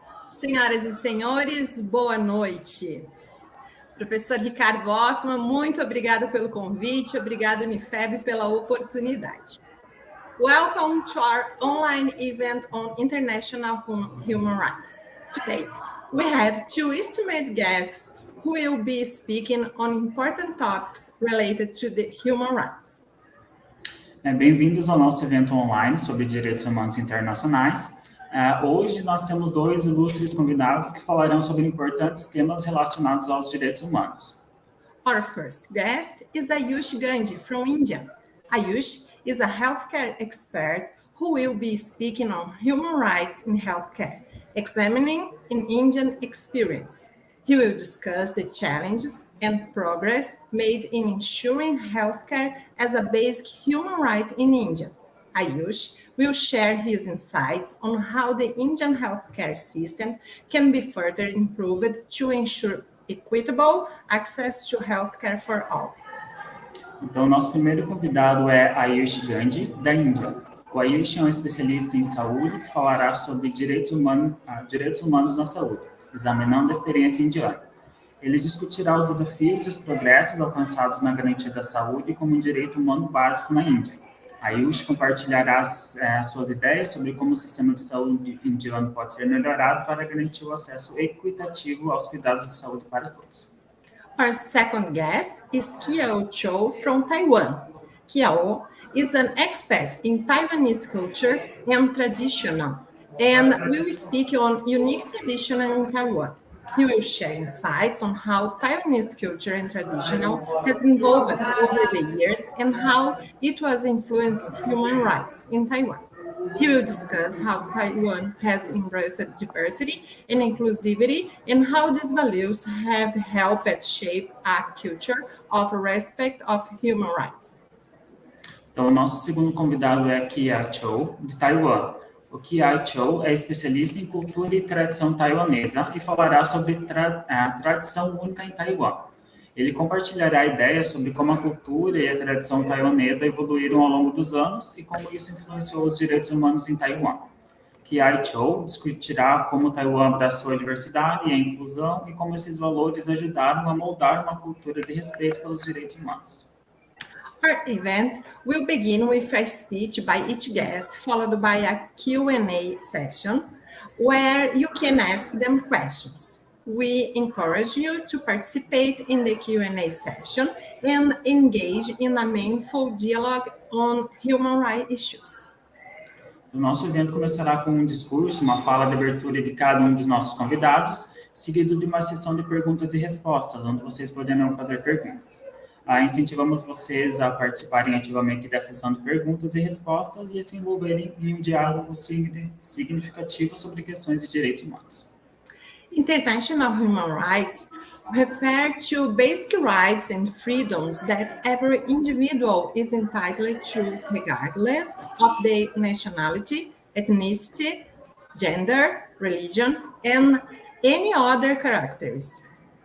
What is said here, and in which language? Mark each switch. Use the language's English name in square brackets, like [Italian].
[Portuguese] Senhoras e senhores, boa noite. Professor Ricardo Hoffmann, muito obrigado pelo convite, obrigado Unifeb pela oportunidade. [English] Welcome to our online event on international human rights. Today, we have two esteemed guests who will be speaking on important topics related to the human rights. [Portuguese] Bem-vindos ao nosso evento online sobre direitos humanos internacionais. Hoje nós temos dois ilustres convidados que falarão sobre importantes temas relacionados aos direitos humanos. [English] Our first guest is Ayush Gandhi from India. Ayush is a healthcare expert who will be speaking on human rights in healthcare, examining an Indian experience. He will discuss the challenges and progress made in ensuring healthcare as a basic human right in India. Ayush will share his insights on how the Indian healthcare system can be further improved to ensure equitable access to healthcare for all. [Portuguese] Então, nosso primeiro convidado é Ayush Gandhi, da Índia. O Ayush é um especialista em saúde que falará sobre direitos humanos na saúde, examinando a experiência indiana. Ele discutirá os desafios e os progressos alcançados na garantia da saúde como um direito humano básico na Índia. Ayush compartilhará suas ideias sobre como o sistema de saúde indiano pode ser melhorado para garantir o acesso equitativo aos cuidados de saúde para todos. [English] Our second guest is Kiao Cho from Taiwan. Kiao is an expert in Taiwanese culture and tradition, and will speak on unique tradition in Taiwan. He will share insights on how Taiwanese culture and tradition has evolved over the years and how it was influenced human rights in Taiwan. He will discuss how Taiwan has embraced diversity and inclusivity and how these values have helped shape a culture of respect of human rights. [Portuguese] Então, o nosso segundo convidado é Kiao Cho, de Taiwan. O Kiao Cho é especialista em cultura e tradição taiwanesa e falará sobre a tradição única em Taiwan. Ele compartilhará ideias sobre como a cultura e a tradição taiwanesa evoluíram ao longo dos anos e como isso influenciou os direitos humanos em Taiwan. Kiao Cho discutirá como Taiwan abraçou a diversidade e a inclusão e como esses valores ajudaram a moldar uma cultura de respeito pelos direitos humanos. [English] Our event will begin with a speech by each guest, followed by a Q&A session where you can ask them questions. We encourage you to participate in the Q&A session and engage in a meaningful dialogue on human rights issues. [Portuguese] O nosso evento começará com um discurso, uma fala de abertura de cada um dos nossos convidados, seguido de uma sessão de perguntas e respostas, onde vocês poderão fazer perguntas. Incentivamos vocês a participarem ativamente da sessão de perguntas e respostas e a se envolverem em um diálogo significativo sobre questões de direitos humanos. [English] International human rights refer to basic rights and freedoms that every individual is entitled to, regardless of their nationality, ethnicity, gender, religion, and any other characteristics.